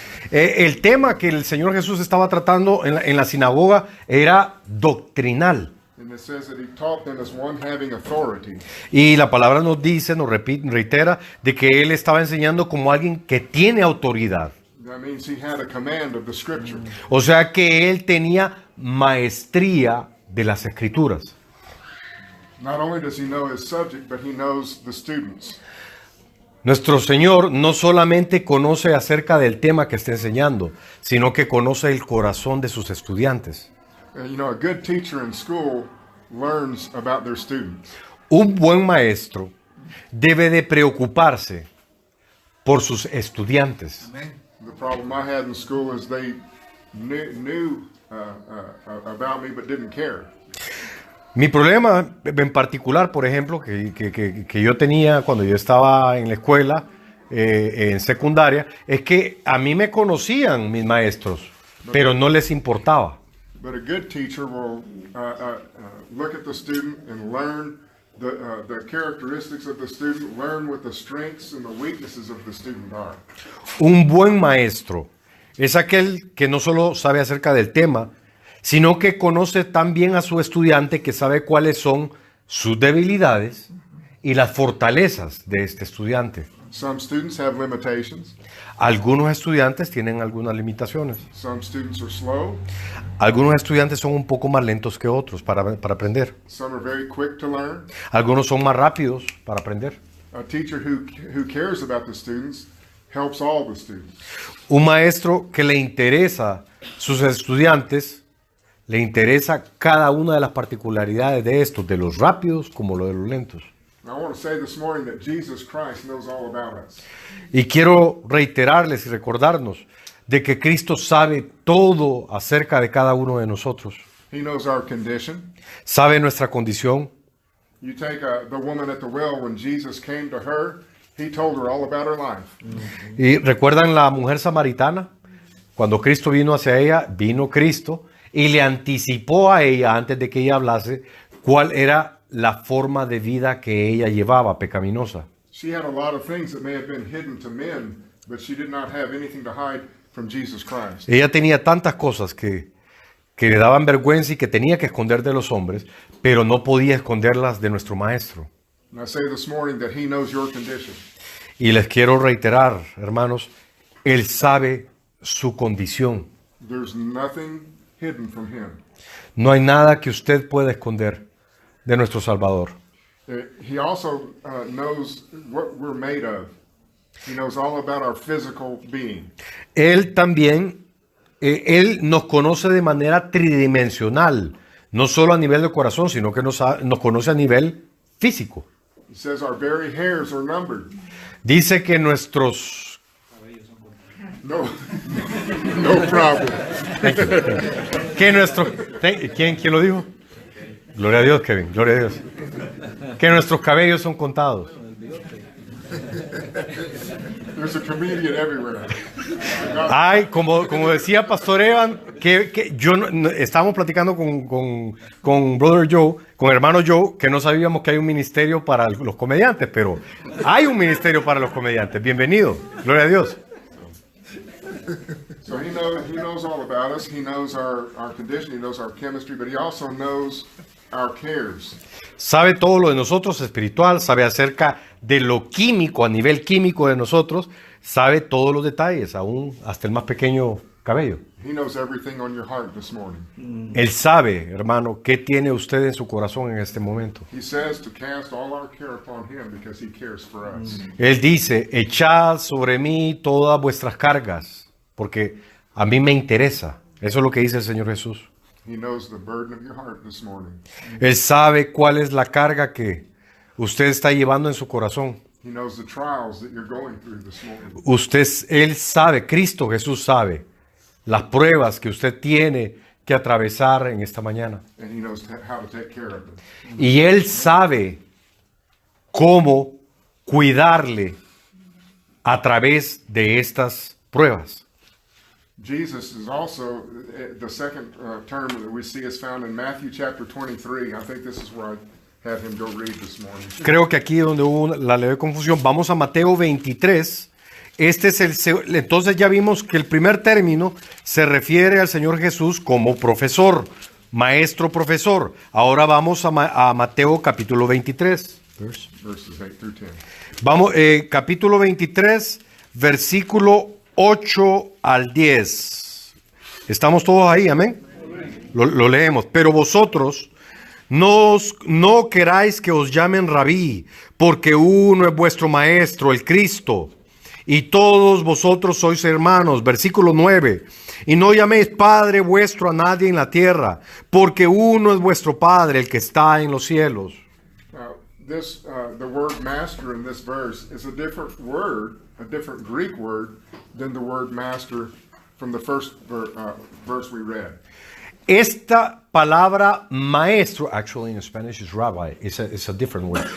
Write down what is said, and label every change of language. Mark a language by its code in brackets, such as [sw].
[es] El tema que el Señor Jesús estaba tratando en la sinagoga era doctrinal. [en] And it says that he taught them as one having authority. [es] Y la palabra nos dice, reitera, de que él estaba enseñando como alguien que tiene autoridad. [en] That means he had a command of the scripture. [es] O sea que él tenía maestría de las escrituras. [en] Not only does he know his subject, but he knows the students. [es] Nuestro Señor no solamente conoce acerca del tema que está enseñando, sino que conoce el corazón de sus estudiantes. [en] You know, a good teacher in school learns about their students. [es] Un buen maestro debe de preocuparse por sus estudiantes. [en] The problem I had in school is they knew about me but didn't care. [es] Mi problema en particular, por ejemplo, que yo tenía cuando yo estaba en la escuela, en secundaria, es que a mí me conocían mis maestros, pero no les importaba. [en] But a good teacher will look at the student and learn the characteristics of the student, learn what the strengths and the weaknesses of the student are. [es] Un buen maestro es aquel que no solo sabe acerca del tema, sino que conoce tan bien a su estudiante que sabe cuáles son sus debilidades y las fortalezas de este estudiante. [en] Some students have limitations. [es] Algunos estudiantes tienen algunas limitaciones. [en] Some students are slow. [es] Algunos estudiantes son un poco más lentos que otros para aprender. [en] Some are very quick to learn. [es] Algunos son más rápidos para aprender. [en] A teacher who cares about the students helps all the students. [es] Un maestro que le interesa sus estudiantes, le interesa cada una de las particularidades de estos, de los rápidos como de los lentos. [en] I want to say this morning that Jesus Christ knows all about us. [es] Y quiero reiterarles y recordarnos de que Cristo sabe todo acerca de cada uno de nosotros. [en] He knows our condition. [es] Sabe nuestra condición. [en] You take the woman at the well, when Jesus came to her, he told her all about her life. [es] Y recuerdan la mujer samaritana, cuando Cristo vino hacia ella, vino Cristo y le anticipó a ella antes de que ella hablase cuál era la forma de vida que ella llevaba, pecaminosa. [en] She had a lot of things that may have been hidden to men, but she did not have anything to hide from Jesus Christ. [es] Ella tenía tantas cosas que le daban vergüenza y que tenía que esconder de los hombres, pero no podía esconderlas de nuestro Maestro. [en] And I say this morning that he knows your condition. [es] Y les quiero reiterar, hermanos, Él sabe su condición. [en] There's nothing hidden from him. [es] No hay nada que usted pueda esconder de nuestro Salvador. [en] He also knows what we're made of. He knows all about our physical being. [es] Él también, Él nos conoce de manera tridimensional, no solo a nivel de corazón, sino que nos conoce a nivel físico. [en] He says our very hairs are numbered. [es] Dice que nuestros... [en] No, no problem. [es] ¿Quién lo dijo? Gloria a Dios, Kevin, gloria a Dios. Que nuestros cabellos son contados. [en] There's a comedian everywhere. [es] Ay, como decía Pastor Evan, que yo estábamos platicando con Brother Joe, con hermano Joe, que no sabíamos que hay un ministerio para los comediantes, pero hay un ministerio para los comediantes. Bienvenido, gloria a Dios. [en] So he knows all about us. He knows our condition. He knows our chemistry, but he also knows our cares. [es] Sabe todo lo de nosotros espiritual, sabe acerca de lo químico, a nivel químico de nosotros, sabe todos los detalles, aún hasta el más pequeño cabello. [en] He knows everything on your heart this morning. [es] Él sabe, hermano, qué tiene usted en su corazón en este momento. [en] He says to cast all our care upon him because he cares for us. [es] Él dice, echad sobre mí todas vuestras cargas, porque a mí me interesa. Eso es lo que dice el Señor Jesús. [en] He knows the burden of your heart this morning. [es] Él sabe cuál es la carga que usted está llevando en su corazón. [en] He knows the trials that you're going through this morning. [es] Él sabe, Cristo Jesús sabe las pruebas que usted tiene que atravesar en esta mañana. [en] And he knows how to take care of them. [es] Y Él sabe cómo cuidarle a través de estas pruebas. [en] Jesus is also, the second term that we see is found in Matthew chapter 23. I think this is where I had him go read this morning. [es] Creo que aquí donde hubo la leve confusión, vamos a Mateo 23. Entonces ya vimos que el primer término se refiere al Señor Jesús como profesor, maestro, profesor. Ahora vamos a Mateo capítulo 23. Verses 8 through 10. Vamos, capítulo 23, versículo 8 al 10. ¿Estamos todos ahí? Amén. Lo leemos. Pero vosotros no queráis que os llamen rabí, porque uno es vuestro maestro, el Cristo, y todos vosotros sois hermanos. Versículo 9. Y no llaméis Padre vuestro a nadie en la tierra, porque uno es vuestro Padre, el que está en los cielos. [en] The word master in this verse is a different word, a different Greek word than the word master from the first verse we read. [es] Esta palabra maestro, [en] actually in Spanish is rabbi, it's a different word.